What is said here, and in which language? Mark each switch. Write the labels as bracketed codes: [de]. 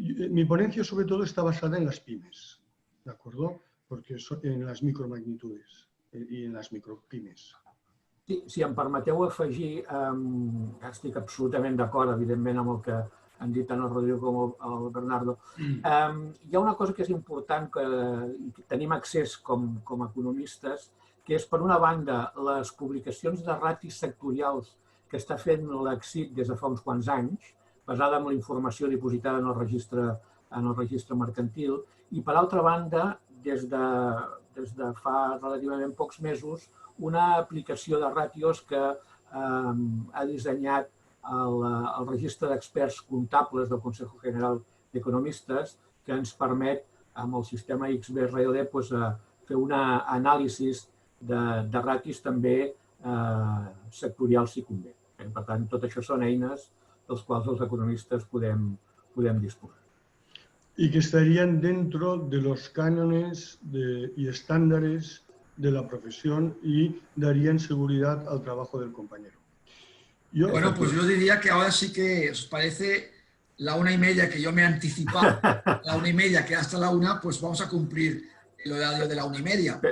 [es] Mi ponencia sobre todo está basada en las pymes, ¿de acuerdo? Porque en las micromagnitudes [ca] i en les micropymes. Sí, si em permeteu afegir, estic absolutament d'acord, evidentment, amb el que han dit tant el Rodrigo com el Bernardo. Hi ha una cosa que és important, que tenim accés com a economistes, que és, per una banda, les publicacions de ratis sectorials que està fent l'ECCIT des de fa uns quants anys, basada en la informació dipositada en el registre mercantil, i, per altra banda, des de fa relativament pocs mesos, una aplicació de ràtios que ha dissenyat el registre d'experts comptables del Consejo General d'Economistes, que ens permet, amb el sistema XBRL, fer una anàlisi de ràtios també sectorials, si convé. Per tant, tot això són eines dels quals els economistes podem disposar. [es] Y que estarían dentro de los cánones y estándares de la profesión y darían seguridad al trabajo del compañero. Bueno, pues yo diría que ahora sí que os parece la 1:30 que yo me he anticipado, la 1:30 que hasta la 1, pues vamos a cumplir el horario de la 1:30.